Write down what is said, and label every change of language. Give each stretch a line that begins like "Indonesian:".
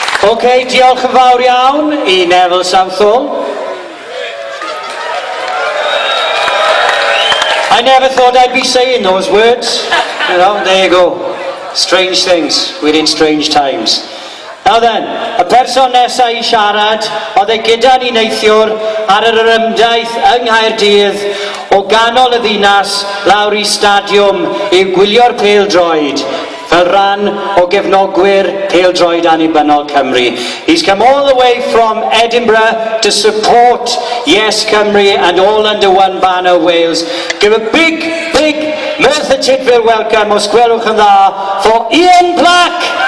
Welsh: OK, diolch yn fawr iawn I Neville Southall.
English: I never thought I'd be saying those words. You know, there you go. Strange things. We're in strange times. Now then,
Welsh: y person nesaf I siarad oedd e gyda ni neithiwr ar yr Orymdaith yng Nghaerdydd o ganol y ddinas lawr I stadiwm I gwylio'r pêl-droed fel rhan o gefnogwyr pêl-droed Annibyniaeth Cymru.
English: He's come all the way from Edinburgh to support Yes Cymru and all under one banner Wales. Give a big Merthyr welcome,
Welsh: os gwelwch yn dda,
English: for Ian Black.